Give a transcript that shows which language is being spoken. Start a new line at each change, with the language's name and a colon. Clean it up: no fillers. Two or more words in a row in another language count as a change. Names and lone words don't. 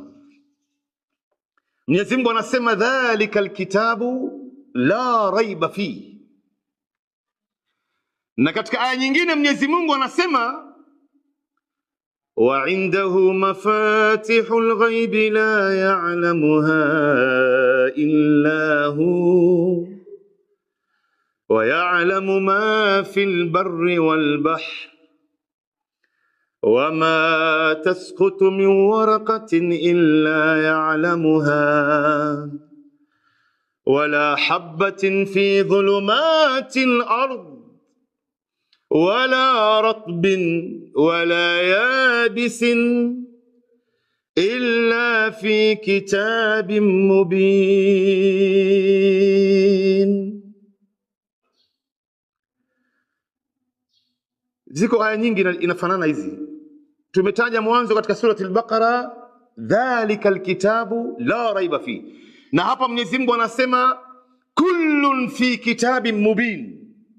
Swahili: Mwenyezi Mungu anasema
Arabic: ذلك الكتاب لا ريب في.
Swahili: Na katika aya nyingine Mwenyezi Mungu anasema
Arabic: وعنده مفاتح الغيب لا يعلمها إلا هو ويعلم ما في البر والبحر وما تسقط من ورقة إلا يعلمها ولا حبة في ظلمات الأرض ولا رطب ولا يابس إلا في كتاب مبين.
Swahili: Ziko aya nyingi inafanana hizi. Tumetaja mwanzo katika surati al-Baqara
Arabic: ذلك الكتاب لا ريب في,
Swahili: na hapa Mwenyezi Mungu anasema
Arabic: كل في كتاب مبين.